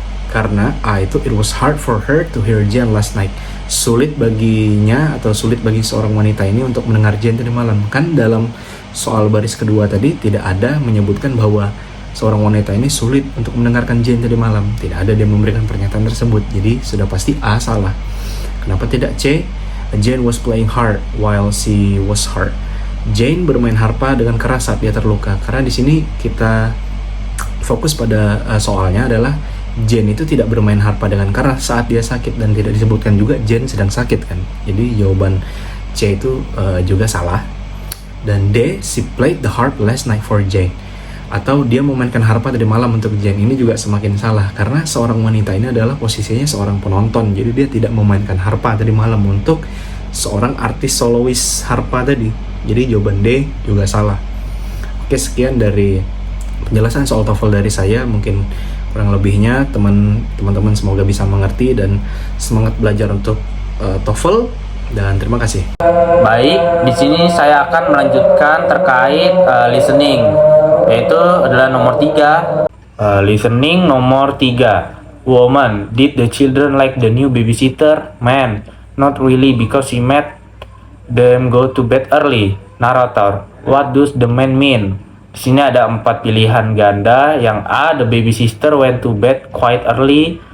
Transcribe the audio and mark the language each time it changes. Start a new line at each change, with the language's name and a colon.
Indonesian: Karena A itu
English: it was hard for her to hear Jane last night.
Indonesian: Sulit baginya atau sulit bagi seorang wanita ini untuk mendengar Jane tadi malam. Kan dalam soal baris kedua tadi tidak ada menyebutkan bahwa seorang wanita ini sulit untuk mendengarkan Jane tadi malam. Tidak ada dia memberikan pernyataan tersebut. Jadi sudah pasti A salah. Kenapa tidak C?
English: Jane was playing hard while she was hurt.
Indonesian: Jane bermain harpa dengan keras saat dia terluka. Karena di sini kita fokus pada soalnya adalah Jane itu tidak bermain harpa dengan keras saat dia sakit, dan tidak disebutkan juga Jane sedang sakit kan. Jadi jawaban C itu juga salah. Dan D,
English: she played the harp last night for Jane,
Indonesian: atau dia memainkan harpa tadi malam untuk Jane. Ini juga semakin salah karena seorang wanita ini adalah posisinya seorang penonton, jadi dia tidak memainkan harpa tadi malam untuk seorang artis solois harpa tadi. Jadi jawaban D juga salah. Oke, sekian dari penjelasan soal TOEFL dari saya. Mungkin kurang lebihnya teman-teman semoga bisa mengerti dan semangat belajar untuk TOEFL, dan terima kasih. Baik, di sini saya akan melanjutkan terkait listening, yaitu adalah nomor 3. Listening nomor 3.
English: Woman, did the children like the new babysitter? Man, not really because she made them go to bed early. Narrator, what does the man mean?
Indonesian: Di sini ada 4 pilihan ganda.
English: Yang A, the babysitter went to bed quite early.